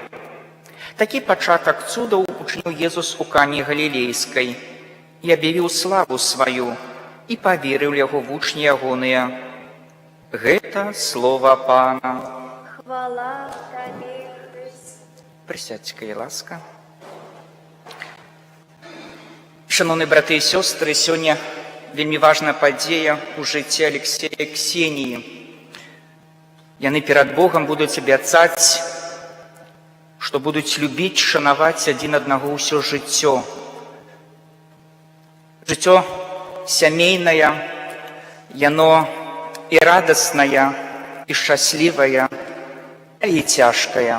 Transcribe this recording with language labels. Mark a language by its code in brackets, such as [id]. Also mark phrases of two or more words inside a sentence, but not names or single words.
[be] Такі пачатак цудаў учыніў Езус у Кані Галілейскай і аб'явіў славу сваю, і паверыў яго вучні ягоныя. Гэта слова Пана. Хвала Табе, Христе. [uk] Присядьте, [be] калі ласка. [uk] Шановні брати і сестри, сьогодні [be] вельмі важна падзея [uk] у житті Алексея і Ксенії. [be] Яны перад Богом будуць абяцаць, што будуць любіць, шанаваць адзін аднаго ўсё жыццё. Жыццё сямейнае, яно і радаснае, і шчаслівае, і цяжкае.